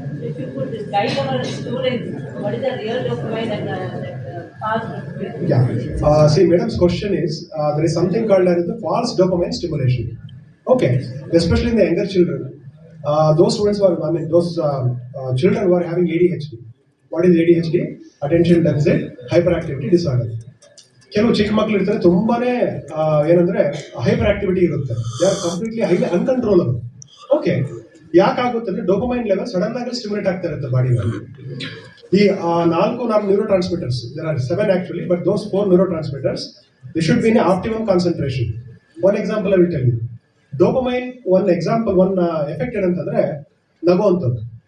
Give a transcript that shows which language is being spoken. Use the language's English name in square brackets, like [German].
[English] If you could guide our students, what is the real dopamine and false dopamine? Yeah. See, madam's question is, there is something called as the false dopamine stimulation. Okay, especially in the younger children. Those students who are, those children who are having ADHD. What is ADHD? Attention Deficit Hyperactivity Disorder. [Kannada] ಕೆಲವು ಚಿಕ್ಕ ಮಕ್ಕಳು ಇರ್ತಾರೆ, ತುಂಬಾನೇ ಏನಂದ್ರೆ hyper activity ಇರುತ್ತೆ. [English] They are completely highly uncontrollable. [Kannada] Okay, ಯಾಕಾಗುತ್ತೆ ಅಂದ್ರೆ dopamine level sudden ಆಗಿ stimulate ಆಗ್ತಾ ಇರುತ್ತೆ ಬಾಡಿನಲ್ಲಿ. [English] ಈ 4 neurotransmitters, there are 7 actually, but those 4 neurotransmitters they should be in optimum concentration. One example I will tell you. [Kannada] Dopamine [English] one example, one effect [Kannada] ಏನಂತಂದ್ರೆ ನಗುವಂಥದ್ದು.